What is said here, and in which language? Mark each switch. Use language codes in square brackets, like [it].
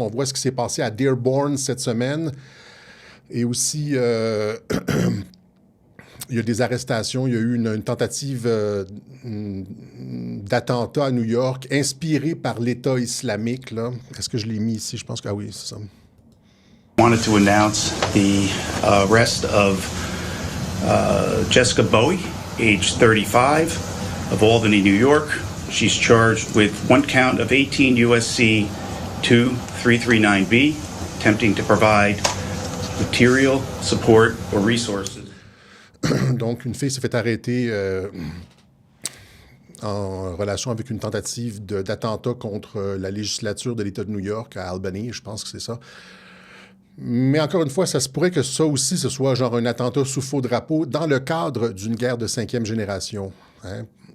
[fr] On voit ce qui s'est passé à Dearborn cette semaine. Et aussi, il y a des arrestations. Il y a eu une tentative d'attentat à New York, inspirée par l'État islamique, là. Est-ce que je l'ai mis ici? Je pense que oui, c'est ça. [en] Wanted to announce the arrest of Jessica Bowie, age 35, of Albany, New York. She's charged with 1 count of 18 U.S.C. 2339B, attempting to provide material support or resources. [fr] Donc, une fille s'est fait arrêter en relation avec une tentative d'attentat contre la législature de l'État de New York à Albany, je pense que c'est ça. Mais encore une fois, ça se pourrait que ça aussi, ce soit genre un attentat sous faux drapeau dans le cadre d'une guerre de 5e génération. Hein?